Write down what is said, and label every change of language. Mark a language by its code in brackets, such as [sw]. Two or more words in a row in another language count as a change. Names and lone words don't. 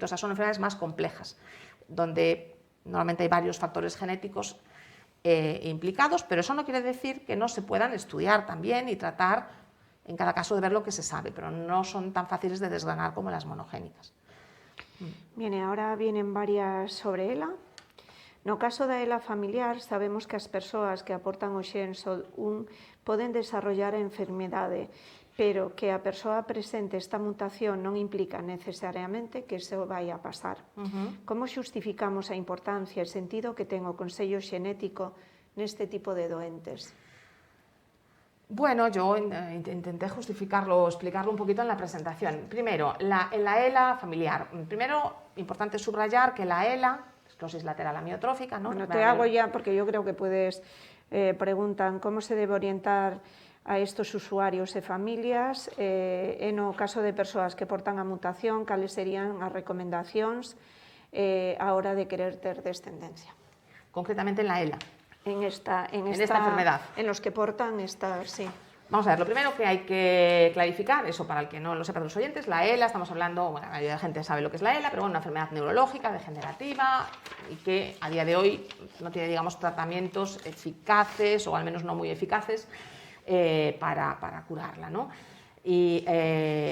[es] O sea, son enfermedades más complejas, donde normalmente hay varios factores genéticos implicados, pero eso no quiere decir que no se puedan estudiar también y tratar en cada caso de ver lo que se sabe, pero no son tan fáciles de desgranar como las monogénicas. Bien, ahora vienen varias sobre ELA. [gl] No caso da ELA familiar, sabemos que as persoas que aportan o xen SOD1 poden desarrollar a enfermedade, pero que a persoa presente esta mutación non implica necesariamente que se vai a pasar. Como xustificamos a importancia e sentido que ten o consello xenético neste tipo de doentes? [es] Bueno, yo intenté justificarlo, explicarlo un poquito en la presentación. Primero, en la ELA familiar. Primero, importante subrayar que la ELA, esclerosis lateral amiotrófica, ¿no? Bueno, te hago ya, porque yo creo que puedes, preguntan cómo se debe orientar a estos usuarios [gl] e familias en o caso de persoas que portan a mutación, cales serían as recomendacións a hora de querer ter descendencia. [es] Concretamente en la ELA. En esta enfermedad. En los que portan esta, sí. Vamos a ver, lo primero que hay que clarificar, eso para el que no lo sepa de los oyentes, la ELA, estamos hablando, bueno, la mayoría de la gente sabe lo que es la ELA, pero bueno, una enfermedad neurológica, degenerativa, y que a día de hoy no tiene, digamos, tratamientos eficaces, o al menos no muy eficaces, para curarla, ¿no?